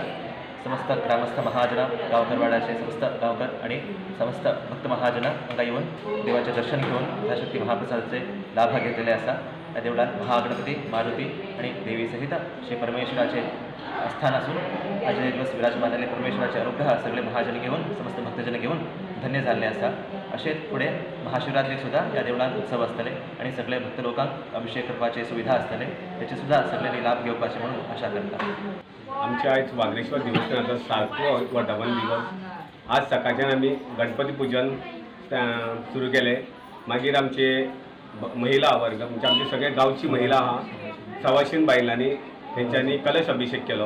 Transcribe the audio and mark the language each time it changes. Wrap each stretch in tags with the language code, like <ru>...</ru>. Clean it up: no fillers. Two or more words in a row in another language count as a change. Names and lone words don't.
<kok>समस्त ग्रामस्थ महाजन, गावकरवाड्याचे समस्त गावकर आणि समस्त भक्त महाजन हांगा येऊन देवाचे दर्शन घेऊन यथाशक्ती महाप्रसादाचे लाभ घेतलेले असा। या देवळात महागणपती, मारुती आणि देवी सहित श्री परमेश्वराचे स्थान असून आजचे दिवस विराजमान झाले। परमेश्वराचे अनुग्रह सगळे महाजन घेऊन समस्त भक्तजन घेऊन धन्य झाले असा। असे पुढे महाशिवरात्री सुद्धा या देवळात उत्सव असतले आणि सगळे भक्त लोकांक अभिषेक करपाची सुविधा असतले, त्याची सुद्धा सगळ्यांनी लाभ घेवपाचे म्हणून आशा करता। आमच्या आयज वागरेश्वर देवस्थानाचो 7वो वर्धापन दिवस। आज सकाळच्यान आमी गणपती पूजन सुरू केले। मागीर आमचे महिला वर्ग म्हणजे आमचे सगळे गांवची महिला आहा 125 बायलांनी तेंच्यांनी कलश अभिषेक केलो।</kok>